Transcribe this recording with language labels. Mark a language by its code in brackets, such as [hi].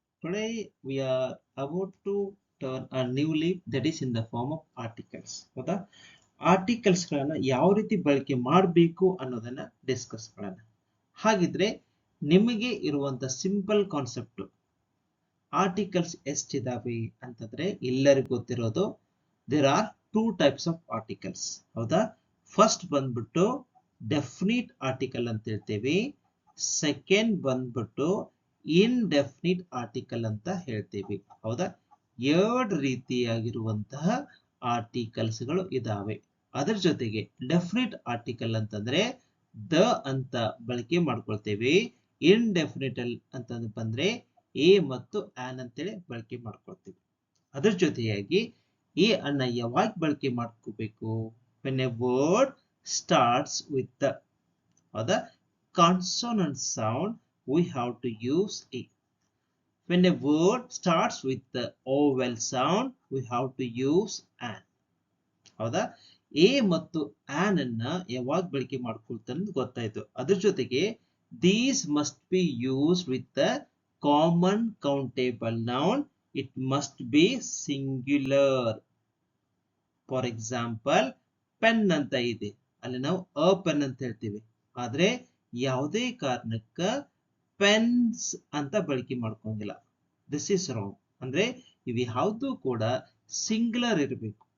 [en] Today we are about to turn a new leaf that is in the form of articles. [kn] ಹೌದಾ ಆರ್ಟಿಕಲ್ಸ್ಗಳನ್ನ ಯಾವ ರೀತಿ ಬಳಕೆ ಮಾಡಬೇಕು ಅನ್ನೋದನ್ನ ಡಿಸ್ಕಸ್ ಮಾಡೋಣ. ಹಾಗಿದ್ರೆ ನಿಮಗೆ ಇರುವಂತ ಸಿಂಪಲ್ ಕಾನ್ಸೆಪ್ಟ್ ಆರ್ಟಿಕಲ್ಸ್ ಎಷ್ಟಿದಾವೆ ಅಂತಂದ್ರೆ ಎಲ್ಲರಿಗೂ ಗೊತ್ತಿರೋದು [en] There are two types of articles. [kn] ಹೌದಾ ಫಸ್ಟ್ ಬಂದ್ಬಿಟ್ಟು ಡೆಫಿನಿಟ್ ಆರ್ಟಿಕಲ್ ಅಂತ ಹೇಳ್ತೇವೆ. ಸೆಕೆಂಡ್ ಬಂದ್ಬಿಟ್ಟು ಇನ್ಡೆಫಿನಿಟ್ ಆರ್ಟಿಕಲ್ ಅಂತ ಹೇಳ್ತೀವಿ. ಹೌದಾ ಎರಡು ರೀತಿಯಾಗಿರುವಂತಹ ಆರ್ಟಿಕಲ್ಸ್ಗಳು ಇದಾವೆ. ಅದರ ಜೊತೆಗೆ ಡೆಫಿನಿಟ್ ಆರ್ಟಿಕಲ್ ಅಂತಂದ್ರೆ ದ ಅಂತ ಬಳಕೆ ಮಾಡ್ಕೊಳ್ತೇವೆ. ಇನ್ಡೆಫಿನಿಟ್ ಅಂತ ಬಂದ್ರೆ ಎ ಮತ್ತು ಆನ್ ಅಂತೇಳಿ ಬಳಕೆ ಮಾಡ್ಕೊಳ್ತೀವಿ. ಅದರ ಜೊತೆಯಾಗಿ ಎ ಅನ್ನ ಯಾವಾಗ ಬಳಕೆ ಮಾಡ್ಕೋಬೇಕು? [en] when a word starts with the consonant sound we have to use a. When a word starts with the vowel sound we have to use an. [kn] ಹೌದಾ ಎ ಮತ್ತು ಆನ್ ಅನ್ನ ಯಾವಾಗ ಬಳಕೆ ಮಾಡ್ಕೊಳ್ತಾರೆ ಗೊತ್ತಾಯ್ತು. ಅದ್ರ ಜೊತೆಗೆ [en] these must be used with the common countable noun. It must be singular. [kn] For example pen ಅಂತ ಇದೆ, ಅಲ್ಲಿ ನಾವು ಅ ಪೆನ್ ಅಂತ ಹೇಳ್ತೀವಿ. ಆದ್ರೆ ಯಾವುದೇ ಕಾರಣಕ್ಕ ಪೆನ್ಸ್ ಅಂತ ಬಳಕೆ ಮಾಡ್ಕೊಂಗಿಲ್ಲ. [en] This is wrong. [kn] ಅಂದ್ರೆ ಇವು ಯಾವುದು ಕೂಡ ಸಿಂಗ್ಯುಲರ್ ಇರಬೇಕು.